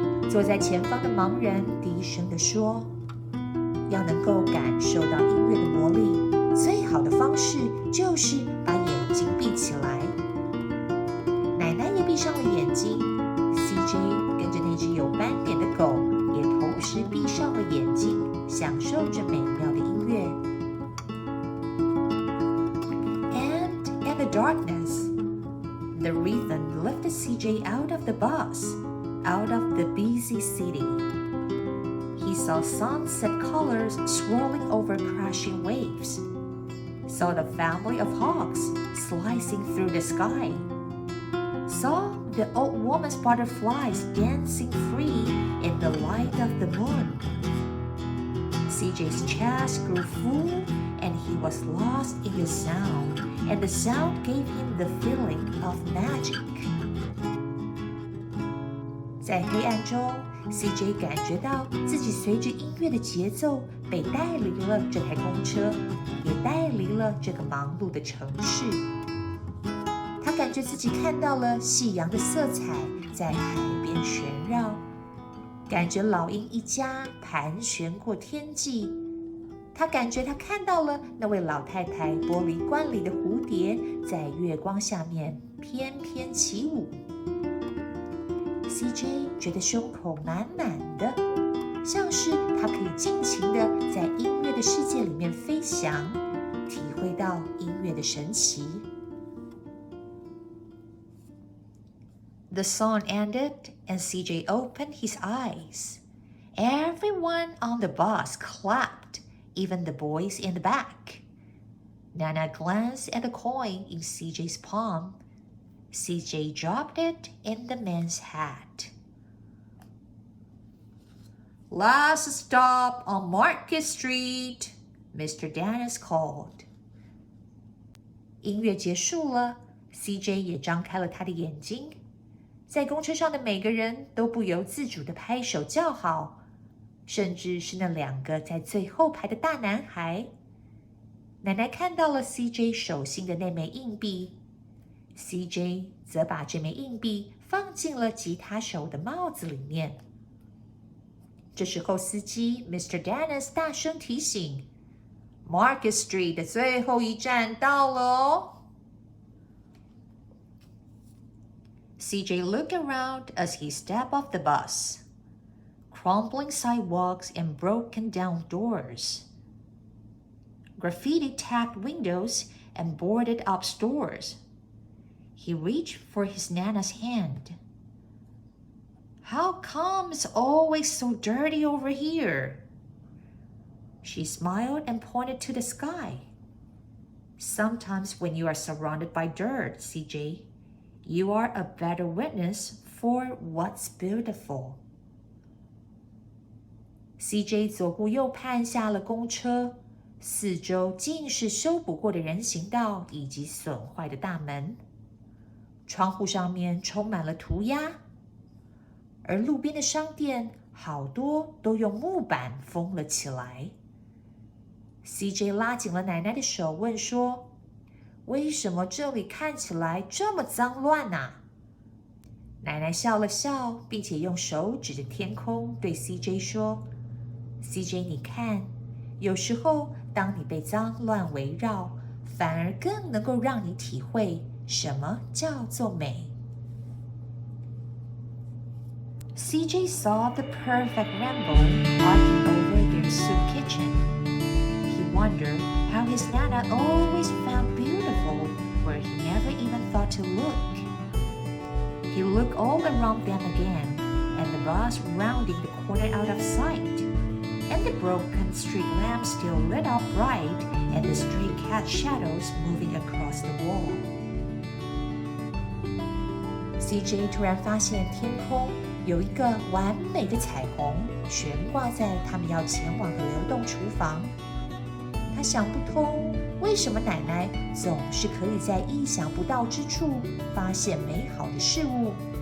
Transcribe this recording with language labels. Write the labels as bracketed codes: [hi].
[zh] 坐在前方的盲人低声地说：“要能够感受到音乐的魔力，最好的方式就是把眼睛闭起来。” 奶奶也闭上了眼睛， CJ 跟着那只有斑点的狗也同时闭上了眼睛，享受着美妙的音乐。 [en] And in the darkness, the rhythm lifted CJ out of the bus, out of the busy city. He saw sunset colors swirling over crashing waves, saw the family of hawks slicing through the sky, saw the old woman's butterflies dancing free in the light of the moon. CJ's chest grew full, and he was lost in the sound, and the sound gave him the feeling of magic. [zh] 在黑暗中 ，CJ 感觉到自己随着音乐的节奏被带离了这台公车，也带离了这个忙碌的城市。他感觉自己看到了夕阳的色彩在海边旋绕，感觉老鹰一家盘旋过天际。他感觉他看到了那位老太太玻璃罐里的蝴蝶在月光下面翩翩起舞。 CJ 觉得胸口满满的，像是他可以尽情的在音乐的世界里面飞翔，体会到音乐的神奇。 [en] The song ended and CJ opened his eyes. Everyone on the bus clapped, even the boys in the back. Nana glanced at the coin in CJ's palm. CJ dropped it in the man's hat. Last stop on Market Street, Mr. Dennis called. [zh] 音乐结束了， CJ 也张开了他的眼睛。在公车上的每个人都不由自主地拍手叫好，甚至是那两个在最后排的大男孩。奶奶看到了 CJ 手心的那枚硬币， CJ 则把这枚硬币放进了吉他手的帽子里面。这时候司机 Mr. Dennis 大声提醒 Market Street 的最后一站到了哦。 [en] CJ looked around as he stepped off the bus. Crumbling sidewalks and broken down doors. Graffiti-tagged windows and boarded-up stores. He reached for his Nana's hand. How come it's always so dirty over here? She smiled and pointed to the sky. Sometimes when you are surrounded by dirt, CJ, you are a better witness for what's beautiful. [zh] CJ 左顾右盼下了公车，四周尽是修补过的人行道以及损坏的大门，窗户上面充满了涂鸦，而路边的商店好多都用木板封了起来。 CJ 拉紧了奶奶的手，问说：“为什么这里看起来这么脏乱啊？” 奶奶笑了笑，并且用手指着天空对 CJ 说 ：“CJ， 你看，有时候当你被脏乱围绕，反而更能够让你体会什么叫做美。” [en] CJ saw the perfect rainbow arcing over their soup kitchen. He wondered how his Nana always found beautiful where he never even thought to look. He looked all around them again, and the bus rounding the corner out of sight, and the broken street lamp still lit up bright, and the stray cat shadows moving across the wall. [zh] CJ 突然发现天空有一个完美的彩虹悬挂在他们要前往的流动厨房。他想不通，为什么奶奶总是可以在意想不到之处发现美好的事物。